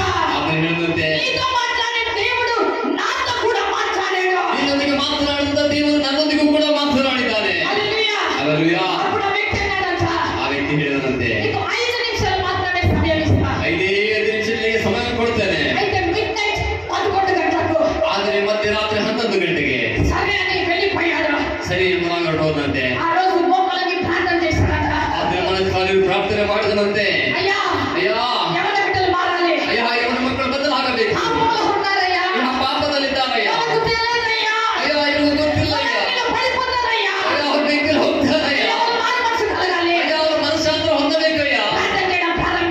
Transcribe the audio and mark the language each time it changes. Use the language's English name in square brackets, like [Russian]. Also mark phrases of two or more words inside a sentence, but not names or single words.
[Kannada] ಆತನು ಹೇಳಿದಂತೆ. [Telugu] నీతో మాట్లాడే దేవుడు నాతో కూడా మాట్లాడాడు. [Kannada] ನಿನ್ನೊಂದಿಗೆ ಮಾತನಾಡಿದ ದೇವರು ನನ್ನೊಂದಿಗೂ ಕೂಡ ಮಾತನಾಡಿದ್ದಾನೆ. [Telugu] హల్లెలూయా. [Kannada] ಹಲ್ಲೆಲೂಯಾ. [Telugu] అప్పుడు ఆ వ్యక్తి అన్నాడంట, [Kannada] ಆ ವ್ಯಕ್ತಿ ಹೇಳಿದಂತೆ. [Telugu] నీకు 5 నిమిషాలు మాత్రమే సమయం ఇస్తా. [Kannada] 5 ನಿಮಿಷಗಳಿಗೆ ಸಮಯ ಕೊಡ್ತೇನೆ. [Telugu] అయితే [English] mid night [Telugu] 11 గంటలకు [Kannada] ಆದರೆ ಮಧ್ಯರಾತ್ರಿ 11 ಗಂಟೆಗೆ [Telugu] సరే అని వెళ్ళిపోయాడు. [Kannada] ಸರಿ ಎಂಬುದಾಗಿ ಹೊರಟೋದಂತೆ. [Telugu] ఆ రోజు మోకాళ్ళకి ప్రార్థన చేశాడంట. [Kannada] ಆದ್ರೆ ಮನಸ್ಸಾಲಿ ಪ್ರಾರ್ಥನೆ ಮಾಡಿದನಂತೆ. [Telugu] అయ్యా, [Kannada] ಅಯ್ಯಾ, [Telugu] యవన బిడ్డలు మారాలి. [Kannada] ಅಯ್ಯ, ಇವನ ಮಕ್ಕಳು ಬದಲಾಗಬೇಕು. [Telugu] పాపంలో ఉన్నారయ్యా, [Kannada] ಇವನ ಪಾಪದಲ್ಲಿದ್ದಾರಯ್ಯ. [Telugu] వాళ్ళకు తెలియదయ్యా, [Kannada] ಅಯ್ಯ, ಇವನು ಗೊತ್ತಿಲ್ಲ. [Telugu] వాళ్ళు పడిపోతారయ్యా. [Kannada] ಅಯ್ಯ, ಅವ್ರ ಬೆಂಕಿಲ್ ಹೋಗ್ತಾರಯ್ಯ. [Telugu] వాళ్ళు మారు మనసు కలగాలి. [Kannada] ಅಯ್ಯ, ಅವ್ರ ಮನಸ್ಸಾಂತರ ಹೊಂದಬೇಕಯ್ಯ. [Telugu] ప్రార్థన చేయడం